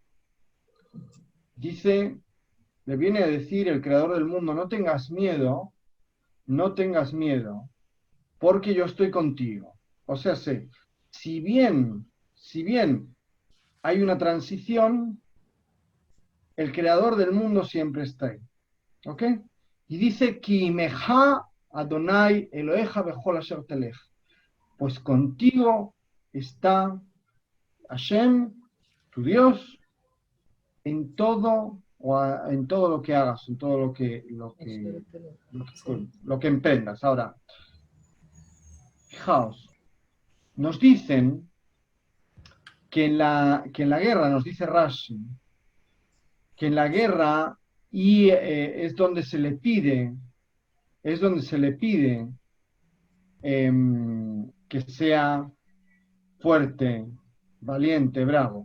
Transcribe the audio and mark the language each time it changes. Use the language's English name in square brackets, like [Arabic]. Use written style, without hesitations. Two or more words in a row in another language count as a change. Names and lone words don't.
[Spanish] Dice, le viene a decir el creador del mundo, no tengas miedo, porque yo estoy contigo. O sea, si bien hay una transición, el creador del mundo siempre está ahí. ¿Ok? Y dice, [Hebrew] כי עמך אדני אלהיך בכל אשר תלך. [Spanish] Pues contigo está Hashem, tu Dios, en todo lo que hagas, en todo lo que emprendas. Ahora, fijaos, nos dicen que en la guerra, nos dice Rashi, que en la guerra es donde se le pide que sea fuerte, valiente, bravo.